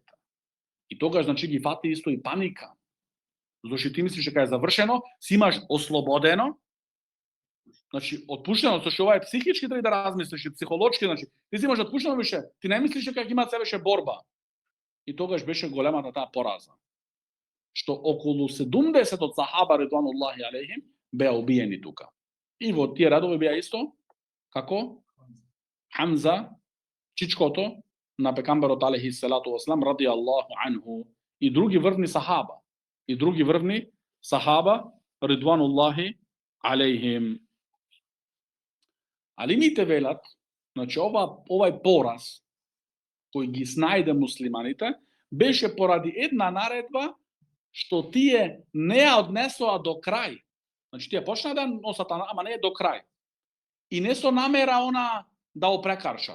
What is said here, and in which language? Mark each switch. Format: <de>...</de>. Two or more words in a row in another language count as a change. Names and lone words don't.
<mk>И тогаш, значи, ги фати исто и паника. Зашто ти мислиш дека е завршено, си имаш ослободено, значи, отпуштено, со што ова е психички треба да размислиш и психолошки, значи, ти си имаш отпуштено беше, ти не мислиш дека има се беше борба. И тогаш беше големата таа пораза. Што околу 70 од сахаба</mk> <ar>رضوان الله عليهم</ar> <mk>беа убиени тука. И во тие радови беа исто како Хамза, чичкото на пегамберот</mk> <ar>عليه الصلاة والسلام رضي الله عنه,</ar> <mk>и други врвни сахаба</mk> <ar>رضوان الله عليهم.</ar> <mk>Алимите велат, значи овај пораз кој ги снајде муслиманите беше поради една наредба што тие не ја однесоа до крај. Значи тие почнаа да носат, ама не е до крај. И не со намера она да го прекаршат.</mk>